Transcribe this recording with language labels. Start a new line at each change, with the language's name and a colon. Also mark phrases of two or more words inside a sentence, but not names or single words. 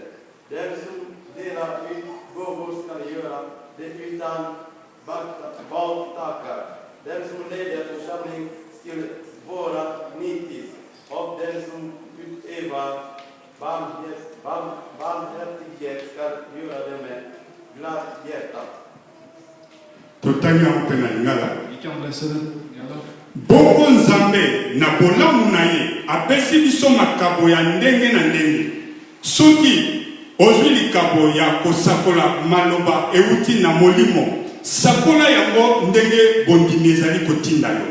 Swedish: Den som delar ut gåvor skall göra det utan baktackar. Den som leder församling skall vara nitisk. Och den som utövar barmhärtighet skall göra det med glatt hjärta.
Lingala: Totangi yango mpe na lingala.
Swedish: Vi kan läsa den.
Lingala: Bongo nzambe na bolamu na ye apesi biso makabo ya ndenge na ndenge. Soki ozwi likabo ya kosakola maloba euti na molimo, sakola yango ndenge bondimi ezali kotinda yo.